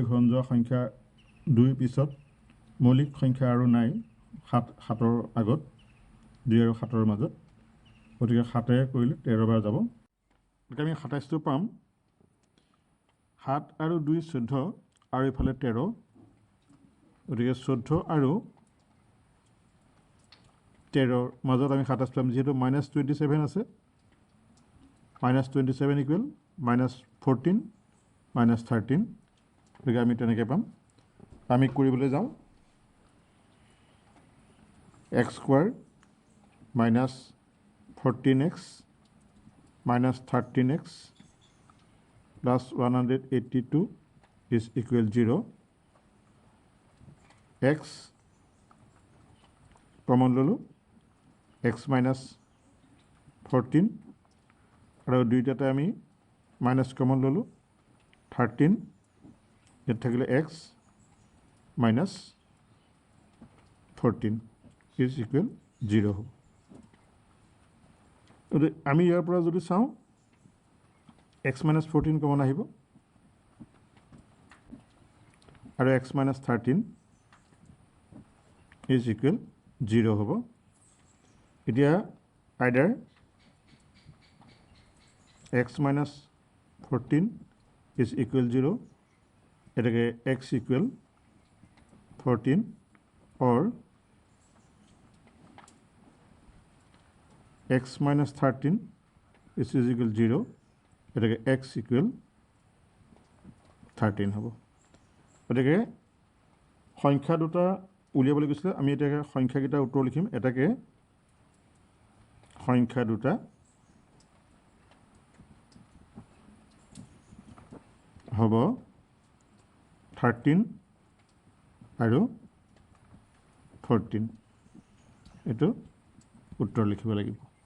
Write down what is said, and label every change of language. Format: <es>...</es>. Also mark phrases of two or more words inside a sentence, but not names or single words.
<as>ঘন যোৱা সংখ্যা 2 পিছত মৌলিক সংখ্যা আৰু নাই 7ৰ আগত 2 আৰু 7ৰ মাজত গতিকে 7 কৰিলে 13 বাৰ যাব গতিকে আমি 27টো পাম 7 আৰু 2 14 আৰু ইফালে 13 গতিকে 14 আৰু 13ৰ মাজত আমি 27 পাম যেহেতু -27 আছে -27 ইকুৱেল -14 -13 গতিকে আমি তেনেকৈ পাম আমি কৰিবলৈ যাওঁ x² -14x -13x</as> <en>plus 182 is equal 0</en> <as>x কমন ললো</as> <en>x minus 14</en> <as>আৰু দুইটাতে আমি মাইনাস কমন ললো 13 এত থাকিলে</as> <en>x minus 14 is equal 0</en> <as>হ'ব আমি ইয়াৰ পৰা যদি চাওঁ</as> <en>x minus 14</en> <as>কমন আহিব আৰু</as> <en>x minus 13 is equal 0</en> <as>হ'ব এতিয়া either</as> <en>x minus 14 is equal 0 এটাকে x equal 14 or x minus 13 is equal 0 এটাকে x equal</en> <as>13 হ'ব এটাকে সংখ্যা দুটা উলিয়াবলৈ গৈছিল আমি এটাকে সংখ্যাকেইটা উত্তৰ লিখিম এটাকে সংখ্যা দুটা হ'ব 13 আৰু 14 এটো উত্তৰ লিখিব লাগিব</as>